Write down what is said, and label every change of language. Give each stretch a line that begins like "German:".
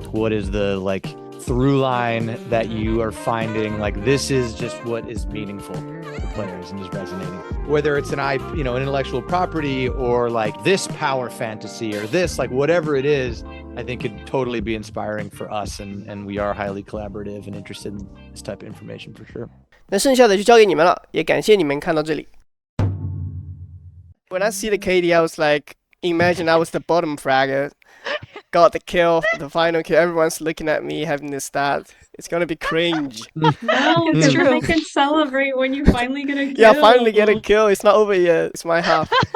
English: What is the through line that you are finding this is just what is meaningful to players and is resonating, whether it's an intellectual property or this power fantasy or this whatever it is. I think could totally be inspiring for us, and we are highly collaborative and interested in this type of information for sure.
Chinese: 那剩下的就交给你们了，也感谢你们看到这里。
English: When I see the KD, I was like, imagine I was the bottom fragger, got the kill, the final kill. Everyone's looking at me having this stat. It's gonna be cringe. No, because we can celebrate when you finally get a kill. Yeah, finally get a kill. It's not over yet. It's my half.